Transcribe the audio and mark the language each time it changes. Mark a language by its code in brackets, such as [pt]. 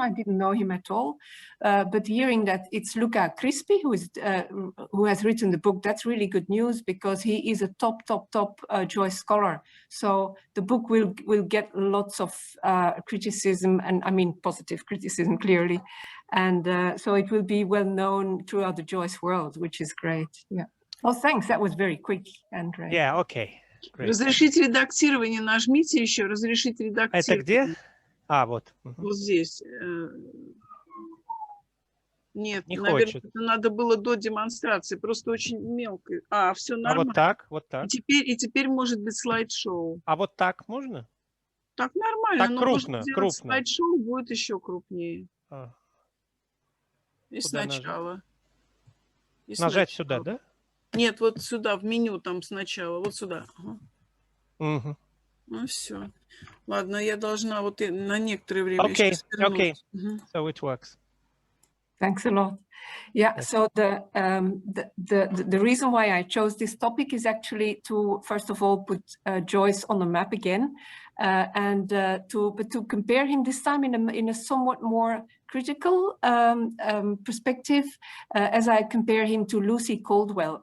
[en] I didn't know him at all, but hearing that it's Luca Crispi who has written the book, that's really good news because he is a top Joyce scholar. So the book will get lots of criticism, and I mean positive criticism clearly, and so it will be well known throughout the Joyce world, which is great. Yeah. Oh, thanks. That was very quick, Andrey. Yeah. Okay. Great. [ru] Разрешить редактирование, нажмите еще, разрешить редактирование. Это где? Вот. Вот здесь. Нет, не наверное, хочет. это надо было до демонстрации, просто очень мелко. Все нормально. Вот так. И теперь может быть слайд-шоу. А вот так можно? Так нормально, так но крупно. Слайд-шоу будет еще крупнее. И сначала. Нажать сюда, да? Нет, вот сюда, в меню там сначала, вот сюда. Ну все. Ладно, я должна вот на некоторое время [en] Okay. So it works. Thanks a lot. Yeah, yes. So the reason why I chose this topic is actually to, first of all, put Joyce on the map again, and to compare him this time in a somewhat more critical perspective, as I compare him to Lucy Caldwell.